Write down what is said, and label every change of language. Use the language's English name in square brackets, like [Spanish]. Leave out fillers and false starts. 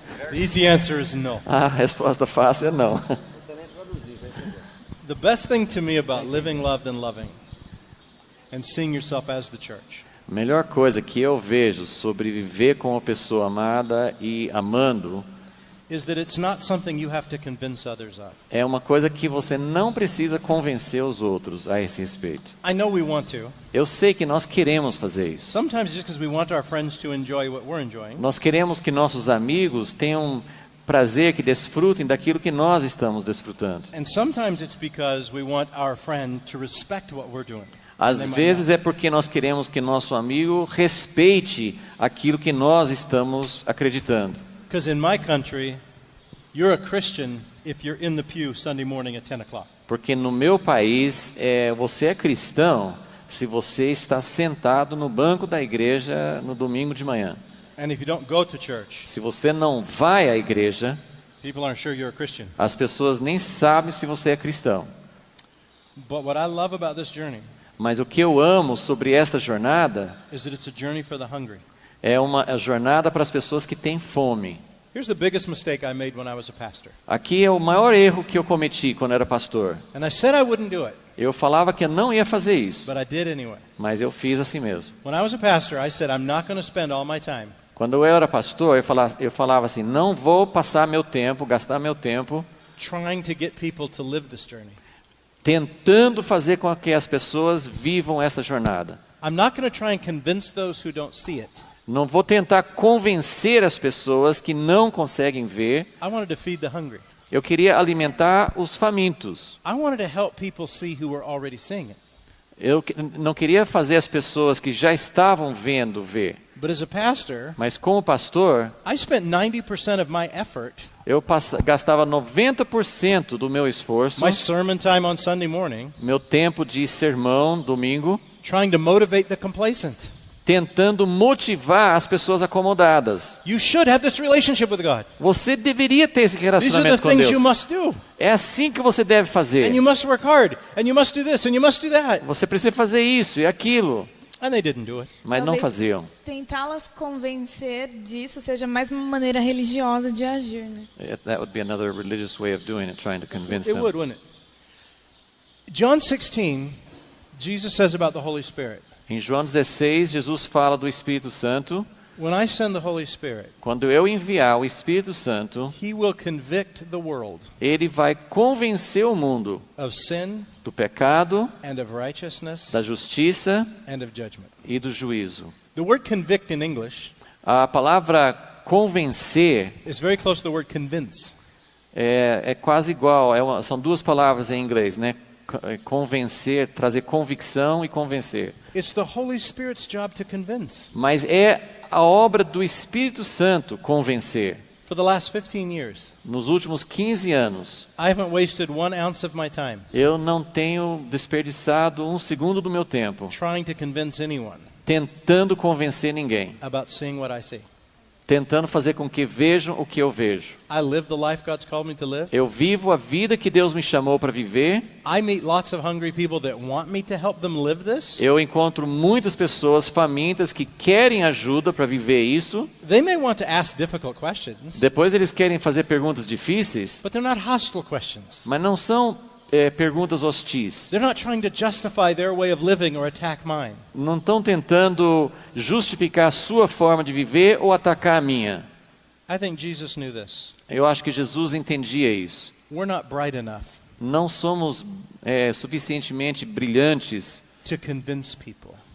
[English] The easy answer is no. [Portuguese] A resposta fácil é não. [English] The best thing to me about living, loved, and loving and seeing yourself as the church [Portuguese] A melhor coisa que eu vejo sobre viver com uma pessoa amada e amando [English] is that it's not something you have to convince others of. [Portuguese] é uma coisa que você não precisa convencer os outros a esse respeito. [English] I know we want to. [Portuguese] Eu sei que nós queremos fazer isso. [English] Sometimes just because we want our friends to enjoy what we're enjoying. [Portuguese] Nós queremos que nossos amigos tenham prazer, que desfrutem daquilo que nós estamos desfrutando. [English] And sometimes it's because we want our friend to respect what we're doing. [Portuguese] Às [English] They might [Portuguese] vezes [English] not. [Portuguese] é porque nós queremos que nosso amigo respeite aquilo que nós estamos acreditando. [English] Because in my country, you're a Christian if you're in the pew Sunday morning at 10 o'clock. [Portuguese] Porque no meu país, você é cristão se você está sentado no banco da igreja no domingo de manhã. [English] And if you don't go to church, [Portuguese] Se você não vai à igreja, [English] people aren't sure you're a Christian. [Portuguese] as pessoas nem sabem se você é cristão. [English] But what I love about this journey [Portuguese] Mas o que eu amo sobre esta jornada [English] is that it's a journey for the hungry. [Portuguese] é uma jornada para as pessoas que têm fome. [English] Here's the biggest mistake I made when I was a pastor. [Portuguese] Aqui é o maior erro que eu cometi quando era pastor. [English] And I said I wouldn't do it, [Portuguese] Eu falava que eu não ia fazer isso, [English] but I did anyway. [Portuguese] mas eu fiz assim mesmo. [English] When I was a pastor, I said I'm not going to spend all my time [Portuguese] Quando eu era pastor, eu falava assim, não vou passar meu tempo, gastar meu tempo [English] trying to get people to live this journey. [Portuguese] tentando fazer com que as pessoas vivam essa jornada. [English] I'm not going to try and convince those who don't see it. [Portuguese] Não vou tentar convencer as pessoas que não conseguem ver. [English] I wanted to feed the hungry. [Portuguese] Eu queria alimentar os famintos. [English] I wanted to help people see who were already seeing it. [Portuguese] Eu não queria fazer as pessoas que já estavam vendo ver. [English] But as a pastor, [Portuguese] Mas como pastor, [English] I spent 90% of my effort, [Portuguese] eu gastava 90% do meu esforço, [English] my sermon time on Sunday morning, [Portuguese] meu tempo de sermão, domingo, [English] trying to motivate the complacent. [Portuguese] tentando motivar as pessoas acomodadas. [English] You should have this relationship with God. [Portuguese] Você deveria ter esse [English] These are the [Portuguese] relacionamento com [English] things [Portuguese] Deus. [English] you must do. [Portuguese] É assim que você deve fazer. [English] And you must work hard. And you must do this. And you must do that. [Portuguese] Você precisa fazer isso e aquilo, [English] And they didn't do it. [Portuguese] mas não Talvez faziam. Tentá-las convencer disso seja mais uma maneira religiosa de agir, né? [English] That would be another religious way of doing it, trying to convince It them. would, wouldn't it? John 16, Jesus says about the Holy Spirit. [Portuguese] Em João 16, Jesus fala do Espírito Santo. [English] When I send the Holy Spirit, [Portuguese] Quando eu enviar o Espírito Santo, [English] He will convict the world [Portuguese] ele vai convencer o mundo [English] of sin [Portuguese] do pecado, [English] and of righteousness [Portuguese] da justiça [English] and of judgment. [Portuguese] e do juízo. [English] The word convict in English [Portuguese] A palavra convencer [English] is very close to the word convince. [Portuguese] é quase igual, são duas palavras em inglês, né? Convencer, trazer convicção e convencer. [English] It's the Holy Spirit's job to convince. [Portuguese] Mas é a obra do Espírito Santo convencer. [English] For the last 15 years, [Portuguese] Nos últimos 15 anos, [English] I haven't wasted 1 ounce of my time [Portuguese] eu não tenho desperdiçado um segundo do meu tempo [English] trying to convince anyone [Portuguese] tentando convencer ninguém, [English] about seeing what I see. [Portuguese] tentando fazer com que vejam o que eu vejo. [English] I live the life God's called me to live. [Portuguese] Eu vivo a vida que Deus me chamou para viver. [English] I meet lots of hungry people that want me to help them live this. [Portuguese] Eu encontro muitas pessoas famintas que querem ajuda para viver isso. [English] They may want to ask difficult questions, [Portuguese] Depois eles querem fazer perguntas difíceis, [English] but they're not hostile questions. [Portuguese] mas não são perguntas hostis. [English] They're not trying to justify their way of living or attack mine. [Portuguese] Não estão tentando justificar a sua forma de viver ou atacar a minha. [English] I think Jesus knew this. [Portuguese] Eu acho que Jesus entendia isso. [English] We're not bright enough [Portuguese] Não somos suficientemente brilhantes, [English] to convince people